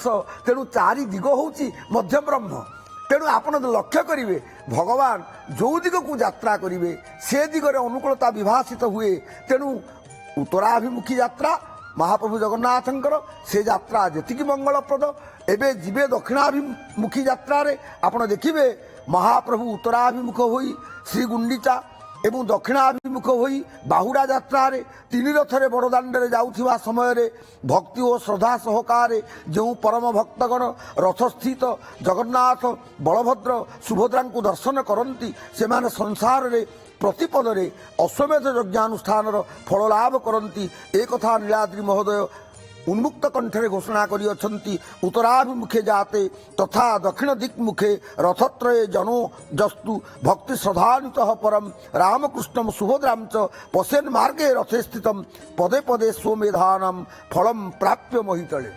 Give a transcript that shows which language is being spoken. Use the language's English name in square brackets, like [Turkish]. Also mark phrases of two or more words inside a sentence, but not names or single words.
[Odia] ତେଣୁ ଚାରି ଦିଗ ହେଉଛି ମଧ୍ୟ ବ୍ରହ୍ମ। ତେଣୁ ଆପଣ ଲକ୍ଷ୍ୟ କରିବେ ଭଗବାନ ଯେଉଁ ଦିଗକୁ ଯାତ୍ରା କରିବେ ସେ ଦିଗରେ ଅନୁକୂଳତା ବିଭାଷିତ ହୁଏ। ତେଣୁ ଉତ୍ତରାଭିମୁଖୀ ଯାତ୍ରା ମହାପ୍ରଭୁ ଜଗନ୍ନାଥଙ୍କର ସେ ଯାତ୍ରା ଯେତିକି ମଙ୍ଗଳପ୍ରଦ। ଏବେ ଜୀବେ ଦକ୍ଷିଣାଭିମୁଖୀ ଯାତ୍ରାରେ ଆପଣ ଦେଖିବେ ମହାପ୍ରଭୁ ଉତ୍ତରାଭିମୁଖ ହୋଇ ଶ୍ରୀ ଗୁଣ୍ଡିଚା ଏବଂ ଦକ୍ଷିଣାଭିମୁଖ ହୋଇ ବାହୁଡ଼ା ଯାତ୍ରାରେ ତିନି ରଥରେ ବଡ଼ଦାଣ୍ଡେ ଯାଉଥିବା ସମୟରେ ଭକ୍ତି ଔର ଶ୍ରଦ୍ଧା ସହକାରେ ଯେ ପରମ ଭକ୍ତଗଣ ରଥସ୍ଥିତ ଜଗନ୍ନାଥ ବଳଭଦ୍ର ସୁଭଦ୍ରାଙ୍କୁ ଦର୍ଶନ କରନ୍ତି ସେ ମାନେ ସଂସାରରେ ପ୍ରତିପଦରେ ଅଶ୍ୱମେଧ ଯଜ୍ଞାନୁଷ୍ଠାନ ଫଳ ଲାଭ କରନ୍ତି। ଏକ କଥା ନୀଳାଦ୍ରି ମହୋଦୟ ଉନ୍ମୁକ୍ତ କଣ୍ଠରେ ଘୋଷଣା କରି ଅଛନ୍ତି। [Sanskrit] उत्तराभिमुखे जाते तथा दक्षिण दिक्मुखे रथत्रये जनो जस्तु भक्ति श्रद्धान्वित परम रामकृष्णम सुभद्राम च पश्यन् मार्गे रथे स्थितम पदे पदे स्वमेधानम फलम प्राप्य महीतले।